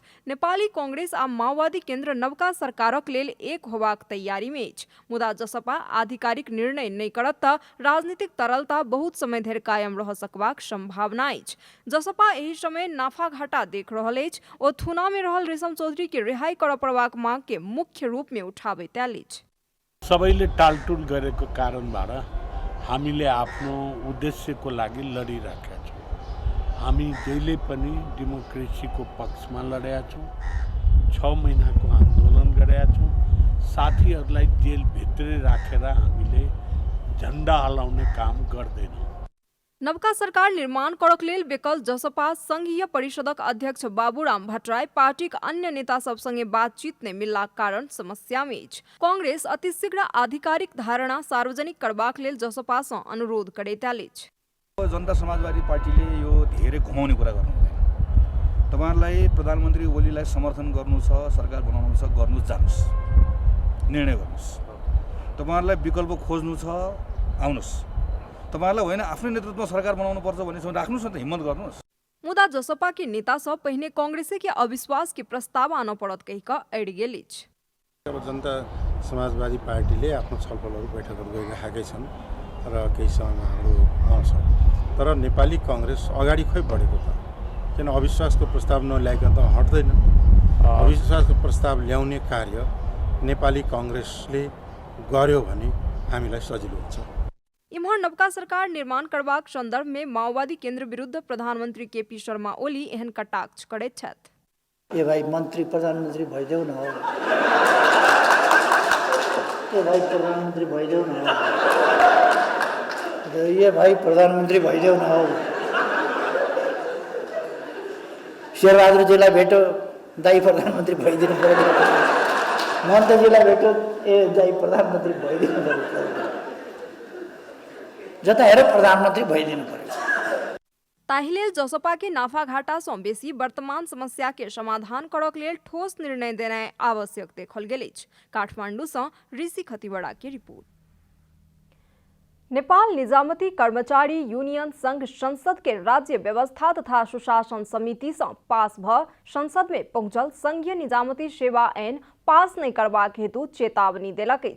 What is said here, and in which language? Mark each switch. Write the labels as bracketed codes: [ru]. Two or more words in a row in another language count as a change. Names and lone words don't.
[mai] नेपाली कांग्रेस आ माओवादी केंद्र नवका सरकारक लेल एक होबाक तैयारी में अछि, मुदा जसपा आधिकारिक निर्णय नहीं करत तऽ राजनीतिक तरलता बहुत समय धरि कायम रह सकबाक संभावना अछि। जसपा एहि समय नाफा घाटा देख रहल अछि। ओ थुना में रहल रेशम चौधरी के रिहाई करऽ पड़बाक मांग के मुख्य रूप में उठाबैत आएल अछि। [ne] सबैले टालटुल गरेको कारणबाट हामीले आफ्नो उद्देश्यको लागि लडिरहेका छौँ। हामी जहिले पनि डेमोक्रेसीको पक्षमा लडेका छौँ। 6 महिनाको आन्दोलन गरेका छौँ। साथीहरूलाई जेलभित्रै राखेर हामीले झण्डा हलाउने काम गर्दैनौँ। [mai] नवका सरकार निर्माण करक लेल बेकल जसपा संघीय परिषदक अध्यक्ष बाबूराम भट्टराई पार्टीक अन्य नेता सब संगे बातचीत ने मिललाक कारण समस्या में अछि। कांग्रेस अतिशीघ्र आधिकारिक धारणा सार्वजनिक करबाक लेल जसपा सँ अनुरोध करैत अछि। [ne] जनता समाजवादी पार्टीले यो धेरै घुमाउने कुरा गर्नु हुँदैन। तपाईहरुलाई प्रधानमन्त्री ओलीलाई समर्थन गर्नु छ, सरकार बनाउनु छ, गर्नु जानुस्, निर्णय गर्नुस्। तपाईहरुलाई विकल्प खोज्नु छ, आउनुस्। तपाईहरुलाई होइन आफ्नो नेतृत्वमा सरकार बनाउनु पर्छ भन्ने राख्नुस् न त, हिम्मत गर्नुस्। [mai] मुदा जसपा के नेता सब पहिने कांग्रेस के अविश्वास के प्रस्ताव आन पड़त कहि कऽ अड़ि गेल अछि। [ne] अब जनता समाजवादी पार्टीले आफ्नो छलफलहरू बैठकहरू गरिराखेकै छन् र केही समयमा हाम्रो आउँछ। तर नेपाली कङ्ग्रेस अगाडि खोइ बढेको त, किन अविश्वासको प्रस्ताव नल्याइकन त हट्दैन। अविश्वासको प्रस्ताव ल्याउने कार्य नेपाली कङ्ग्रेसले गर्यो भने हामीलाई सजिलो हुन्छ। [mai] इम्हर नवका सरकार निर्माण करबाक संदर्भ में माओवादी केंद्र विरुद्ध प्रधानमंत्री केपी शर्मा ओली एहन कटाक्ष करैत छथि। [ne] ए भाई मंत्री प्रधानमंत्री भइदेऊ न हो, ए भाई प्रधानमंत्री भइदेऊ न हो, ये भाई प्रधानमंत्री भइदेऊ न हो। शेरबहादुरजीलाई भेटो, दाई प्रधानमंत्री भइदिनु पर्यो। मन्तजीलाई भेटो, ए दाई प्रधानमंत्री भइदिनु पर्यो। जता हेर प्रधानमंत्री भइदिनु पर्यो। [mai] ताहिलेल जसपा के नाफा घाटा सँ बेसी वर्तमान समस्या के समाधान करक लेल ठोस निर्णय देनाइ आवश्यक देखल गेल अछि। काठमाडौँ सँ ऋषि खतिवड़ा के रिपोर्ट। नेपाल निजामती कर्मचारी यूनियन संघ संसद के राज्य व्यवस्था तथा सुशासन समिति सँ पास भ संसद में पहुंचल संघीय निजामती सेवा ऐन पास नहीं करबाक हेतु चेतावनी देलक अछि।